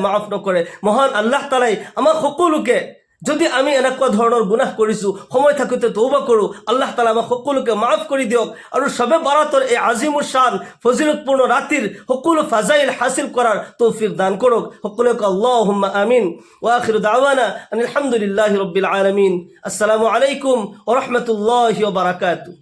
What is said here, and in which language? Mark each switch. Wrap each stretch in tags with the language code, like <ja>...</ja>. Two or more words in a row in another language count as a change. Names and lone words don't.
<as>মাফ নকৰে মহান আল্লাহ তাআলাই আমাক সকলোকে যদি আমি এনেকুৱা ধৰণৰ গুনাহ কৰিছো সময় থাকোতে তওবা কৰো আল্লাহ তাআলা আমাক সকলোকে মাফ কৰি দিয়ক আৰু শবে বাৰাতৰ এই আজিমুৰ শান ফজিলতপূৰ্ণ ৰাতিৰ সকলো ফাজাইল হাসিল কৰাৰ তৌফিক দান কৰক সকলোকে</as> <ar>اللهم آمين وآخر دعوانا الحمد لله رب العالمين السلام عليكم ورحمة الله وبركاته</ar>